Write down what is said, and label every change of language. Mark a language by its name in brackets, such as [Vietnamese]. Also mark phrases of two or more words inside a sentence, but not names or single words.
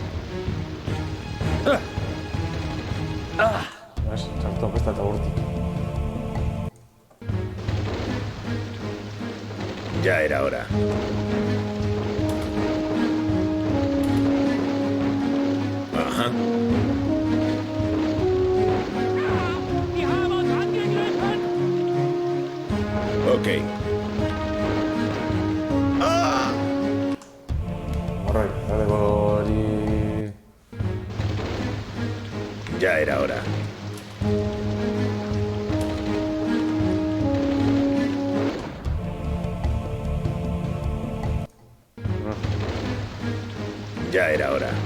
[Spanish] ¿Ves? Saltó que está taburti. Ya era hora. Ajá. [German] Die haben uns angegriffen! [Spanish] Ok. Alright, dale por y... Ya era hora. Ya era hora.